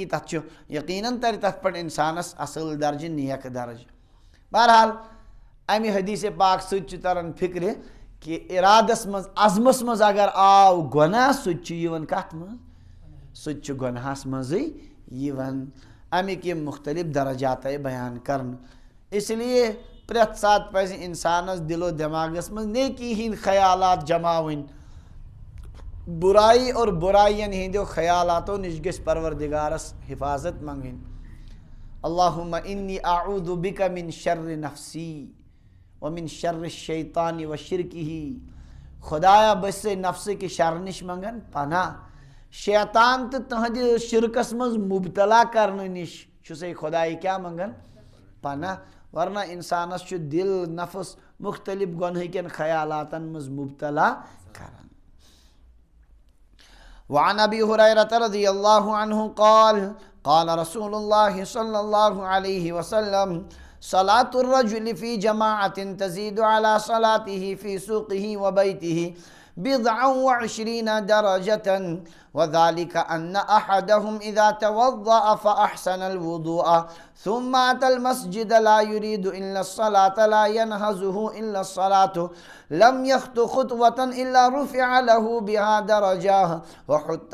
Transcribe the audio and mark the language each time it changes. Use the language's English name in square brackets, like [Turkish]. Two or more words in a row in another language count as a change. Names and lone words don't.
[Kashmiri] تتھ چھُ یقیناً ترِ تتھ پٮ۪ٹھ انسانس اصل درجہ نیک درجہ بہرحال امہِ حدیث پاک سۭتۍ چھُ تران فکرِ کہ ارادس منٛز عزمس منٛز اگر آو گۄناہ سُہ تہِ چھُ یِوان کتھ منٛز سُہ تہِ چھُ گۄنہس منٛزٕے یِوان امیِکۍ یِم مختلف درجات آیہِ بیان کرنہٕ [Urdu] اس لیے [Kashmiri] پرٛٮ۪تھ ساتہٕ پزِ انسانس دل و دٮ۪ماغس منٛز نیکی ہٕنٛدۍ خیالات جماوٕنۍ [Urdu] برائی اور [Kashmiri] برائین ہندیو خیالاتو نش گژھِ پروردگارس حفاظت منگٕنۍ [Arabic] اللہم انی اعوذ بک من شر نفسی ومن شر الشیطان و شرکہ [Kashmiri] خدایا بہٕ چھُسے نفسہٕ کہِ شر نش منگان پناہ شیطان تہٕ تہنٛدِ شرکس منٛز مبتلا کرنہٕ نش چھُسے خدایہِ کیاہ منگان پناہ ورنہ انسانس چھُ دل نفس مختلف گۄنہٕکٮ۪ن خیالاتن منٛز مبتلا کران [Arabic] وعن ابی ہریرۃ رضی اللہ عنہ قال قال رسول اللہ صلی اللہ علیہ وسلم صلاة الرجل في جماعة تزيد على صلاته في سوقه وبيته 29 درجة وذلك أن أحدهم إذا توضأ فأحسن الوضوء ثم أتى المسجد لا يريد إلا الصلاة لا ينهزه إلا الصلاة لم يخط خطوة إلا رفع له بها درجة وحط